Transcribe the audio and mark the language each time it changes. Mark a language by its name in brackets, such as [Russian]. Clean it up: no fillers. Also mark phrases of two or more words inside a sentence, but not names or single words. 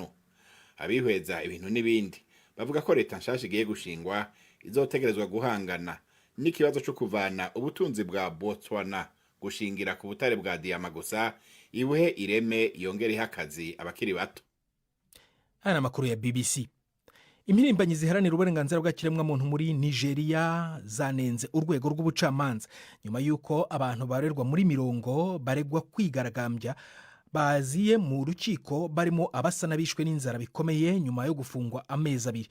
[Rundi] Abihweza ibintu n'ibindi bavuga ko leta nshasha igiye gushingwa izotegerezwa guhangana n'ikibazo cyo kuvana ubutunzi bwa Botswana gushingira ku butare bwa diyama gusa, ibuhe ireme yongere akazi abakiri bato. Aya makuru ya BBC. [Kinyarwanda] Impirimbanyi ziharanira uburenganzira bw'ikiremwamuntu muri Nigeria zanenze urwego rw'ubucamanza nyuma y'uko abantu barerwa muri mirongo baregwa kwigaragambya baziye mu rukiko barimo abasa n'abishwe n'inzara bikomeye nyuma yo gufungwa amezi abiri.